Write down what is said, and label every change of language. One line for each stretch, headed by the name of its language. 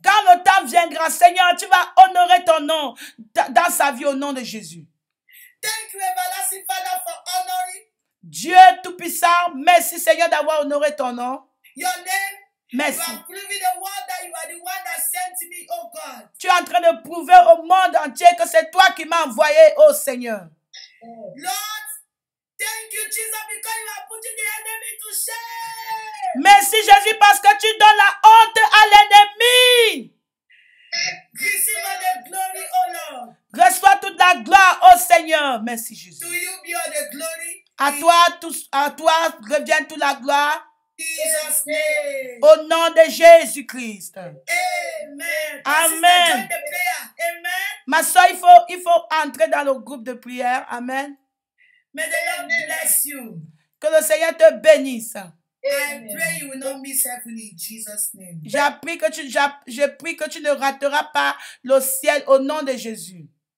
French: Quand le temps viendra, Seigneur, tu vas honorer ton nom dans sa vie au nom de Jésus.
English: Thank you, everlasting Father, for honoring
French: Dieu Tout-Puissant, merci Seigneur d'avoir honoré ton nom.
English: your name. You
French: Merci.
English: have proven the word that you are the one that sent me, oh God.
French: Tu es en train de prouver au monde entier que c'est toi qui m'as envoyé, oh Seigneur.
English: Lord, thank you, Jesus, because you are putting the enemy to shame.
French: Merci Jésus parce que tu donnes la honte à l'ennemi.
English: Receive all the glory, oh Lord.
French: Reçois toute la gloire, oh Seigneur. Merci Jésus.
English: To you be all the glory.
French: À toi revient toute la gloire
English: In Jesus' name.
French: au nom de Jésus-Christ. Amen. Amen.
English: Sister, join the prayer. Amen.
French: Ma soeur, il faut entrer dans le groupe de prière. Amen.
English: May the Lord bless you.
French: Que le Seigneur te bénisse.
English: I pray you will not miss heaven in Jesus' name.
French: Je prie que tu ne rateras pas le ciel au nom de Jésus.